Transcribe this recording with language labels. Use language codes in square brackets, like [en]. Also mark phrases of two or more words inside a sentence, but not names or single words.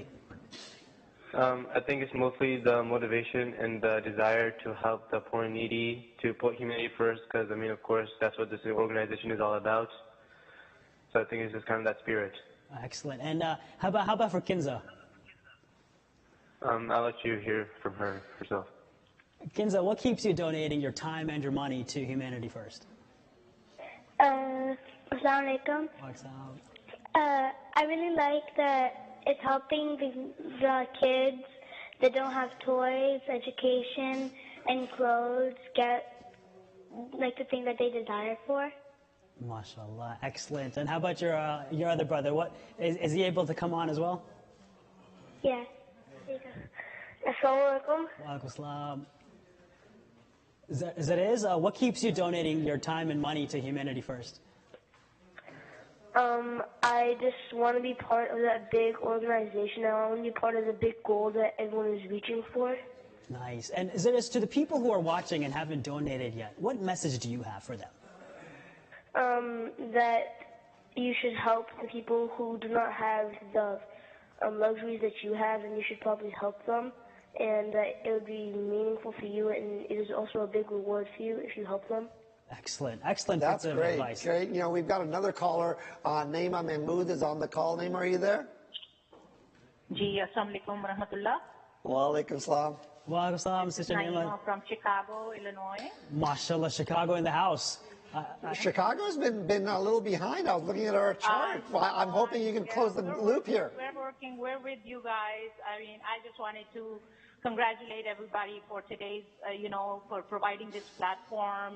[en] I think it's mostly the motivation and the desire to help the poor and needy, to put humanity first, because, I mean, of course, that's what this organization is all about. So I think it's just kind of that spirit. Excellent. And how about for Kinza? I'll let you hear from her herself. Kinza, what keeps you donating your time and your money to Humanity First? [ar] السلام عليكم. [en] I really like that it's helping the kids that don't have toys, education, and clothes get like the thing that they desire for. MashaAllah, excellent. And how about your other brother? What is he able to come on as well? Yeah. [ar] السلام عليكم. وعليكم السلام. [en] What keeps you donating your time and money to Humanity First? I just want to be part of that big organization. I want to be part of the big goal that everyone is reaching for. Nice. And Zaris, to the people who are watching and haven't donated yet, what message do you have for them? That you should help the people who do not have the luxuries that you have, and you should probably help them. And that it would be meaningful for you, and it is also a big reward for you if you help them. Excellent. Excellent. That's bits of great. advice. Great. You know, we've got another caller. Naima Mahmood is on the call. Naima, are you there? [ar] Ji, السلام عليكم ورحمة الله. وعليكم السلام. وعليكم السلام, [en] Sister Naima. From Chicago, Illinois. MashaAllah, Chicago in the house. Chicago's been a little behind. I was looking at our chart. I'm hoping you can close the loop here. We're with you guys. I mean, I just wanted to congratulate everybody for today's, for providing this platform.